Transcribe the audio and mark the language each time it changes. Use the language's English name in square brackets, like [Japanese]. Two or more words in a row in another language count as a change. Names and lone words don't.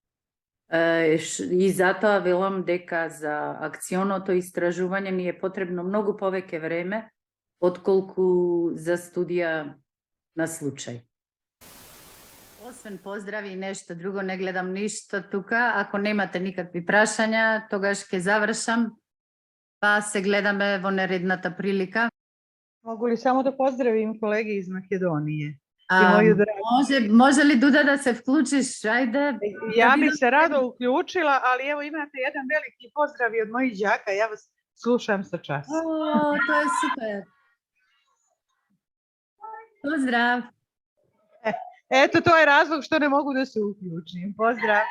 [Macedonian] И затоа велам дека за акционото истражување ни е потребно многу повеќе време отколку за студија на случај. Освен поздрави и нешто друго, не гледам ништо тука. Ако немате никакви прашања, тогаш ќе завршам, па се гледаме во нередната прилика. [Serbian] Mogu li samo da pozdravim kolege iz Makedonije? [Macedonian] Може ли, Дуда, да се вклучиш? Ајде. [Serbian] Ja bi se rado uključila, ali evo imate jedan veliki pozdrav i od mojih đaka, ja vas slušam sa časa. To je super. Pozdrav. Eto, to je razlog što ne mogu da se uključim.